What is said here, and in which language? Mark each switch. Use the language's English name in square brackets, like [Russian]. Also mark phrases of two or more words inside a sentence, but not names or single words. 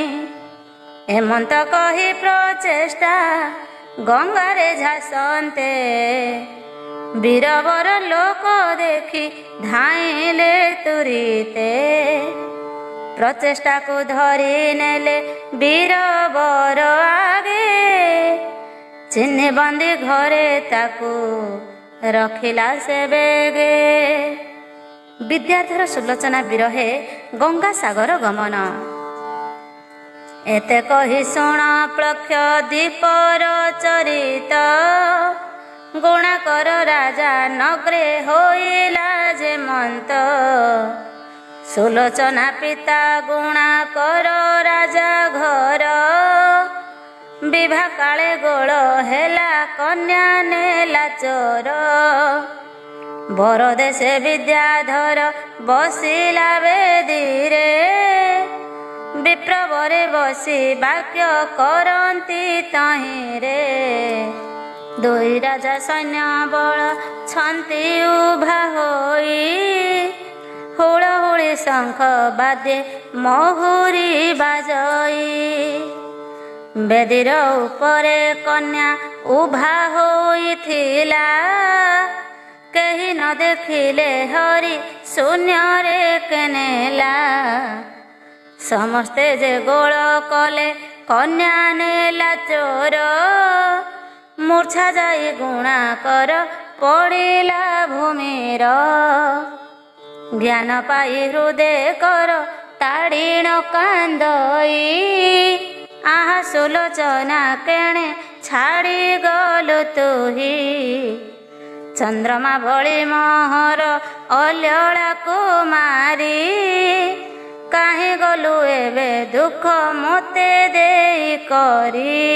[Odia] ହେମନ୍ତ କହି ପ୍ରଚେଷ୍ଟା ଗଙ୍ଗାରେ ଝାସନ୍ତେ, ବୀରବର ଲୋକ ଦେଖି ଧାଇଲେ ତୁରିତେ। ପ୍ରଚେଷ୍ଟା କୁ ଧରି ନେଲେ ବୀରବର ଆଗେ, ଚିହ୍ନ ବନ୍ଦୀ ଘରେ ତାକୁ ରଖିଲା ସେ ବେଗେ। ବିଦ୍ୟାଧର ସୁଲୋଚନା ବିରହେ ଗଙ୍ଗା ସାଗର ଗମନ। ଏତେ କହି ଶୁଣ ପ୍ଲକ୍ଷ ଦ୍ୱୀପର ଚରିତ, ଗୁଣା କର ରାଜା ନଗରେ ହୋଇଲା ଯେ ମନ୍ତ। ସୁଲୋଚନା ପିତା ଗୁଣା କର ରାଜା ଘର, ବିଭା କାଳେ ଗୋଳ ହେଲା କନ୍ୟା ନେଲା ଚୋର। ବର ଦେଶେ ବିଦ୍ୟାଧର ବସିଲା ବେଦୀରେ, ବିପ୍ରବରେ ବସି ବାକ୍ୟ କରନ୍ତି ତହିଁରେ। ଦୁଇ ରାଜା ସୈନ୍ୟ ବଳ ଛନ୍ତି ଉଭା ହୋଇ, ହୁଳହୁଳି ଶଙ୍ଖ ବାଜେ ମହୁରୀ ବାଜଇ। ବେଦୀର ଉପରେ କନ୍ୟା ଉଭା ହୋଇଥିଲା, କେହି ନ ଦେଖିଲେ ହରି शून्ୟରେ କେ ନେଲା। ସମସ୍ତେ ଯେ ଗୋଳ କଲେ କନ୍ୟା ନେଲା ଚୋର, ମୂର୍ଚ୍ଛା ଯାଇ ଗୁଣା କର ପଡ଼ିଲା ଭୂମିର। ଜ୍ଞାନ ପାଇ ହୃଦୟ କର ତାଡ଼ିଣ କାନ୍ଦଇ, ଆହା ସୁଲୋଚନା କେଣେ ଛାଡ଼ି ଗଲୁ ତୁହି। ଚନ୍ଦ୍ରମା ଭଳି ମୋହର ଅଲ୍ୟଲା କୁମାରୀ, କାହେଁ ଗଲୁ ଏବେ ଦୁଃଖ ମୋତେ ଦେଇ କରି।